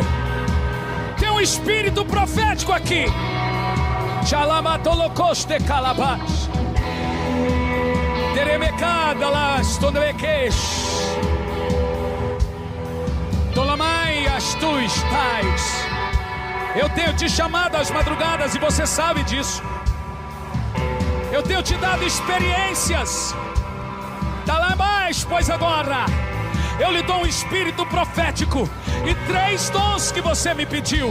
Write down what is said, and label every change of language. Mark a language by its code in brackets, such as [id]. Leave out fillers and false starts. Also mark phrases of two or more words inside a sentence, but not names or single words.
[pt] Tem um espírito profético aqui. Chalamatolocoste calabas. Teremecada las tonemeques. Tolamai as tu estás. Eu tenho te chamado às madrugadas e você sabe disso. Eu tenho te dado experiências. Tá lá mais, pois agora eu lhe dou um espírito profético e 3 dons que você me pediu.